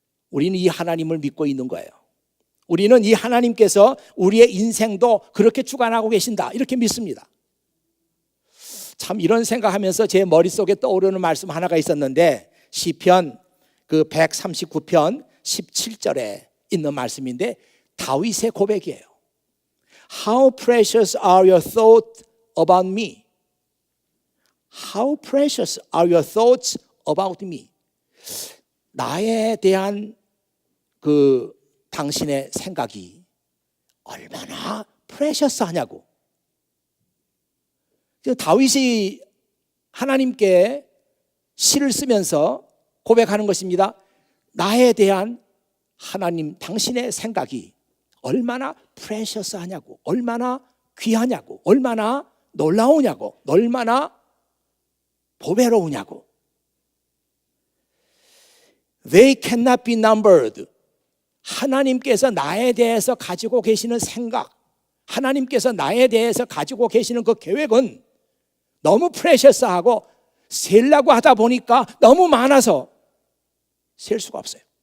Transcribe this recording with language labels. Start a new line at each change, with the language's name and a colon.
Korean: 우리는 이 하나님을 믿고 있는 거예요. 우리는 이 하나님께서 우리의 인생도 그렇게 주관하고 계신다, 이렇게 믿습니다. 참 이런 생각하면서 제 머릿속에 떠오르는 말씀 하나가 있었는데 시편 그 139편 17절에 있는 말씀인데 다윗의 고백이에요.
English: How precious are your thoughts about me? How precious are your thoughts about me?
Korean: 나에 대한 그 당신의 생각이 얼마나 precious 하냐고. 다윗이 하나님께 시를 쓰면서 고백하는 것입니다. 나에 대한 하나님 당신의 생각이 얼마나 프레셔스 하냐고, 얼마나 귀하냐고, 얼마나 놀라우냐고, 얼마나 보배로우냐고.
English: They cannot be numbered.
Korean: 하나님께서 나에 대해서 가지고 계시는 생각, 하나님께서 나에 대해서 가지고 계시는 그 계획은 너무 프레셔스하고 셀라고 하다 보니까 너무 많아서 셀 수가 없어요.